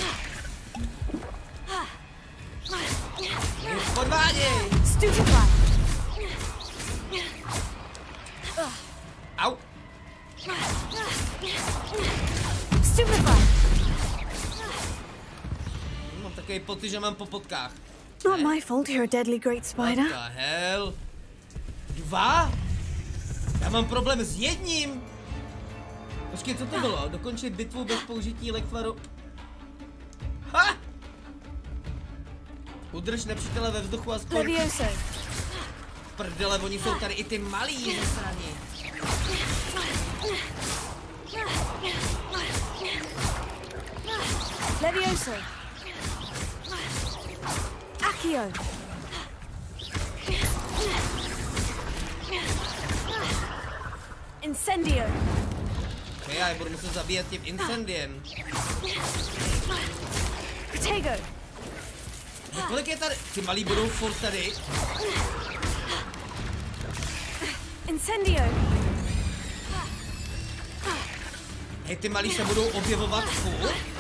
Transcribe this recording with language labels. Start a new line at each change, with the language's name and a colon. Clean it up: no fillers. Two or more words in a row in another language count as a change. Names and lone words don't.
Czech: Podváděj. Au. Mám takový pocit, že mám po potkách.
English: Not my fault you're a deadly great spider. What the hell? 2?
Czech: Já mám problém s jedním. Počkej, co to bylo? Dokončit bitvu bez použití lektvaru. Ha! Udrž nepřítele ve vzduchu a sport. Prdele, oni jsou tady i ty malí zasraní. Levioso. Accio. Incendio. Okay, já je budu muset zabíjet tím incendiem. Potato. Kolik je tady? Ty malí budou furt tady. Incendio. Hej, ty malí se budou objevovat furt.